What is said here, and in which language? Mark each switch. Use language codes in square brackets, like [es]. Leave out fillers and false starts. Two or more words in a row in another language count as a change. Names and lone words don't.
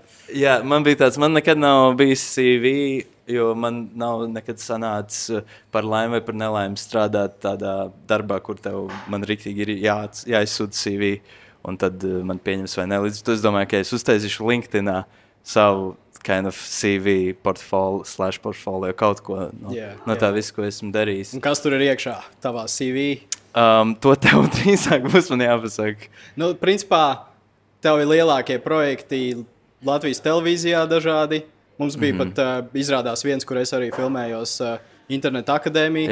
[lv] Jā, man bija tāds, man nekad nav bijis CV, jo man nav nekad sanācis par laimi vai par nelaimi strādāt tādā darbā, kur man riktīgi ir jāizsūta CV. Un tad man pieņems vai ne. Līdz to es domāju, ka es uztaisīšu LinkedInā savu [en] kind of [lv] CV portfolio kaut ko no tā visu, ko esmu darījis. Un kas tur ir iekšā tavā CV? To tev drīzāk būs man jāpasaka. Principā, tev ir lielākie projekti Latvijas televīzijā dažādi. Mums bija pat izrādās viens, kur es arī filmējos Interneta akadēmija.